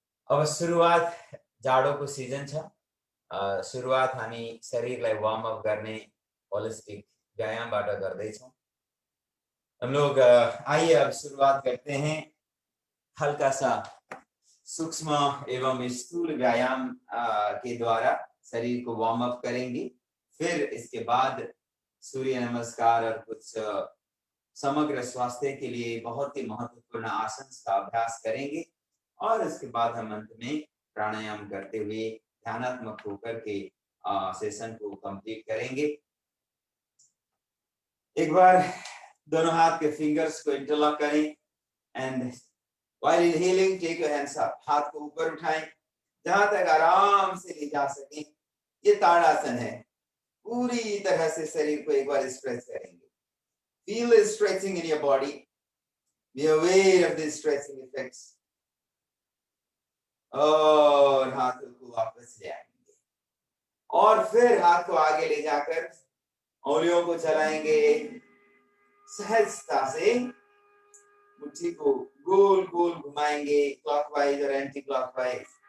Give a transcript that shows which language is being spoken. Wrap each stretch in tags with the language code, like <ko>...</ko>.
<ne>अब सुरुवात जाडोको सिजन छ। सुरुवात हामी शरीरलाई वार्म अप गर्ने होलिस्टिक व्यायामबाट गर्दैछौँ।</ne> <hi>हम लोग आइए अब शुरुआत करते हैं हल्का सा सूक्ष्म एवं स्थूल व्यायाम के द्वारा शरीर को वार्म अप करेंगे। फिर इसके बाद सूर्य नमस्कार और कुछ समग्र स्वास्थ्य के लिए बहुत ही महत्वपूर्ण आसन का अभ्यास करेंगे और इसके बाद हम अंत में प्राणायाम करते हुए ध्यानात्मक होकर के सेशन को कंप्लीट करेंगे। एक बार दोनों हाथ के फिंगर्स को इंटरलॉक करें</hi> <en>And while inhaling take your hands up.</en> <hi>हाथ को ऊपर उठाएं जहां तक आराम से ले जा सकें। ये ताड़ासन है। पूरी तरह से शरीर को एक बार स्ट्रेच करेंगे।</hi> <en>Feel the stretching in your body. Be aware of the stretching effects.</en> <hi>और हाथों को वापस ले आएंगे और फिर हाथ को आगे ले जाकर उंगलियों को चलाएंगे। सहजता से मुट्ठी को गोल गोल घुमाएंगे क्लॉकवाइज और एंटी क्लॉकवाइज।</hi>